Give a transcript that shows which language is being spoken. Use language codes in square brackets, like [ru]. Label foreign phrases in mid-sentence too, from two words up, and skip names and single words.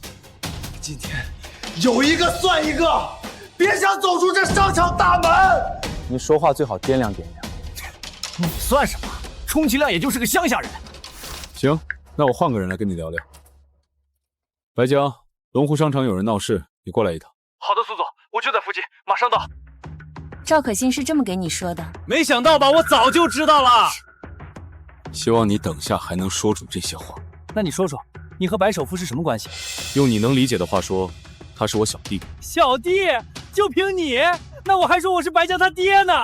[zh] 今天有一個算一個，別想走出這商場大門。你說話最好掂量掂量。你算什麼？充其量也就是個鄉下人。行，那我換個人來跟你聊聊。白江，龍湖商場有人鬧事，你過來一趟。好的，蘇總，我就在附近，馬上到。趙可心是這麼給你說的？沒想到吧，我早就知道了。希望你等下還能說出這些話。那你說說，你和白首富是什麼關係？用你能理解的話說，他是我小弟。小弟，就憑你，那我还说我是白江他爹呢。